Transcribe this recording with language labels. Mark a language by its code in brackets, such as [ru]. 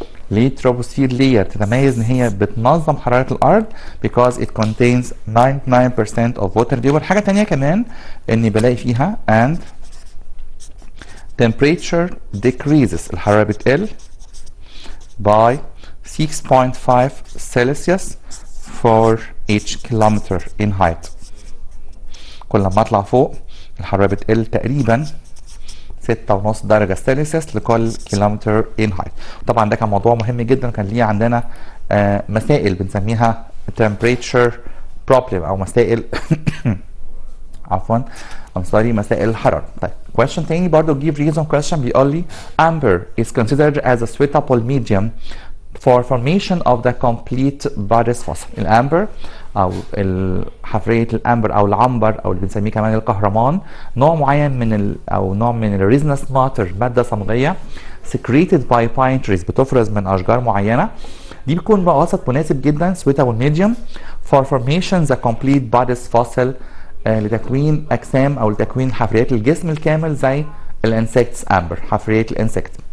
[en] ليه troposphere layer [ar] تتميز ان هي بتنظم حرارة الارض؟ [en] because it contains 99% of water vapor. [ar] حاجة تانية كمان اني بلاقي فيها [en] and temperature decreases، [ar] الحرارة بتقل [en] by 6.5 Celsius for each kilometer in height. [ar] كل ما اطلع فوق الحرارة بتقل تقريبا 6.5 درجة سلسيوس لكل كيلومتر ان هايت. طبعا ده كان موضوع مهم جدا، كان ليه عندنا مسائل بنسميها [en] temperature problem [ar] او مسائل عفوا مسائل الحرارة. [en] طيب question [ar] تاني برضو [en] give reason question [ar] بيقول لي [en] amber is considered as a suitable medium for formation of the complete bodies fossil. [ar] الامبر او حفريه الامبر او العنبر او اللي بنسميه كمان الكهرمان، نوع معين من او نوع من الريزنس ماتر، ماده صمغيه [en] secreted by pine trees، [ar] بتفرز من اشجار معينه. دي بيكون بقى وسط مناسب جدا [en] suitable medium for formation the complete bodies fossil، [ar] لتكوين اجسام او لتكوين حفريات الجسم الكامل زي الانسكتس امبر، حفريه الانسكت.